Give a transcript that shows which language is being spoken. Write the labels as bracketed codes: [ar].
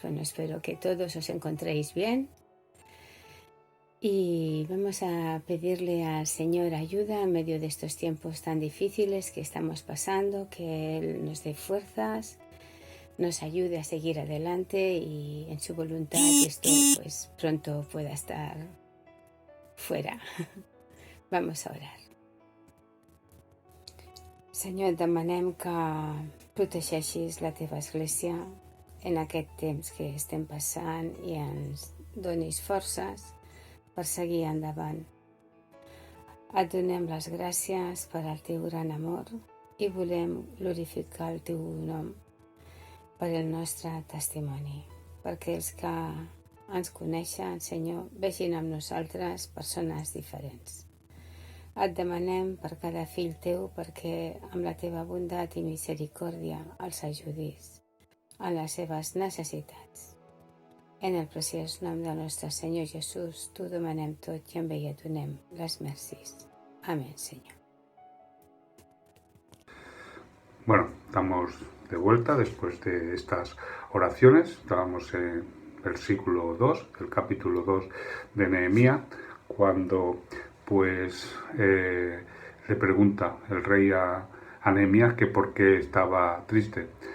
[es] Bueno, espero que todos os encontréis bien. Y vamos a pedirle al Señor ayuda en medio de estos tiempos tan difíciles que estamos pasando, que Él nos dé fuerzas, nos ayude a seguir adelante y en su voluntad esto pues pronto pueda estar fuera. Vamos a orar. [ca] Senyor, et demanem que protegeixis la teva església en aquest temps que estem passant i ens donis forces per seguir endavant. Et donem les gràcies per al teu gran amor i volem glorificar el teu nom per el nostre testimoni, perquè els que ens coneixen, Senyor, vegin amb nosaltres persones diferents. Et demanem per cada fill teu perquè amb la teva bondat i misericòrdia els ajudis en les seves necessitats. En el preciós nom del nostre Senyor Jesús t'ho demanem tot i amb ell et donem les mercis. [es] Amén, Señor. Bueno, estamos de vuelta después de estas oraciones. Estábamos en versículo 2, el capítulo 2 de Nehemías, cuando pues le pregunta el rey a Nehemías que por qué estaba triste.